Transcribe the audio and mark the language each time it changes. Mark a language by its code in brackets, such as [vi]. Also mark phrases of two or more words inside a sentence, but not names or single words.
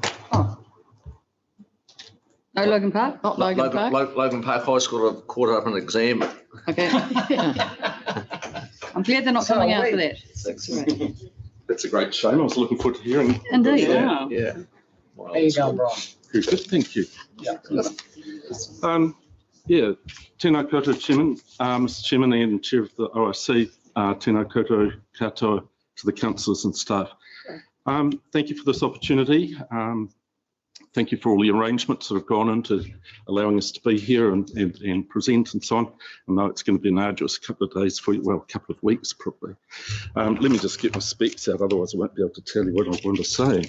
[en] Oh. No, Logan Park? Not Logan Park? Logan Park High School have caught up an exam. Okay. I'm glad they're not coming out for that. That's a great shame. I was looking forward to hearing. Indeed. Yeah. There you go, Brian. Good, thank you. Yeah. [mi] Tēnā koutou, [en] Chairman, Mr. Chairman and Chair of the OIC, [mi] tēnā koutou katoa [en] to the councillors and staff. Thank you for this opportunity. Thank you for all the arrangements that have gone into allowing us to be here and present and so on. I know it's going to be an arduous couple of days for you, well, a couple of weeks probably. Let me just get my specs out, otherwise I won't be able to tell you what I want to say.